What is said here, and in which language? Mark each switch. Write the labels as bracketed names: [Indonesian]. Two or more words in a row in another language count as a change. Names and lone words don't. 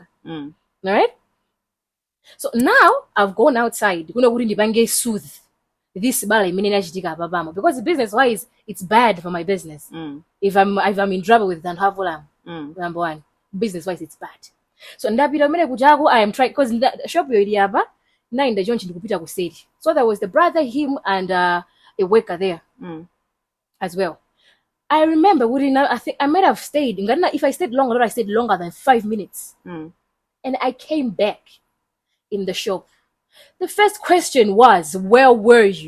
[English] All right. So now I've gone outside. Soothe this because business wise it's bad for my business. If I'm in trouble with Danhavolam, number one, business wise it's bad. So I am trying because the shop [Bemba] yaba na [English] in the junction [Nyanja] kupita kuseri. [English] So there was the brother, him, and a worker there as well. I remember I think I might have stayed. If I stayed longer, I stayed longer than 5 minutes. And I came back in the shop. The first question was, where were you?